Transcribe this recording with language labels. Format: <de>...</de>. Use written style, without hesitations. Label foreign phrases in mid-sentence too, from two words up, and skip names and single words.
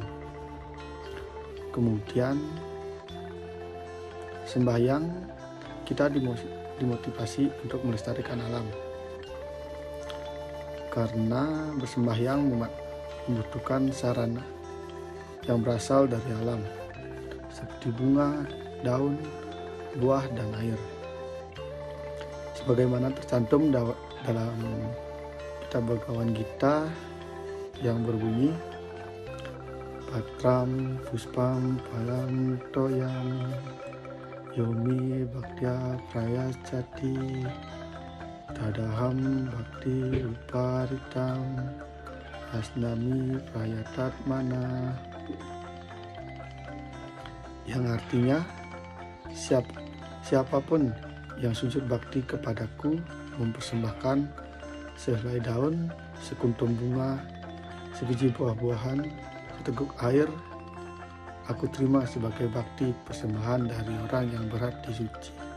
<id>Kemudian sembahyang kita dimotivasi untuk melestarikan alam, karena bersembahyang membutuhkan sarana yang berasal dari alam, seperti bunga, daun, buah, dan air. Sebagaimana tercantum dalam kitab Bhagavad Gita yang berbunyi,</id> <sa>Patram puspam palam toyam yomi bhaktya prayacati tadaham bhakti uparitam asnami prayatat mana,</sa> <id>yang artinya siapapun yang sujud bakti kepadaku mempersembahkan sehelai daun, sekuntum bunga, sebiji buah-buahan, seteguk air, aku terima sebagai bakti persembahan dari orang yang berhati suci.</id>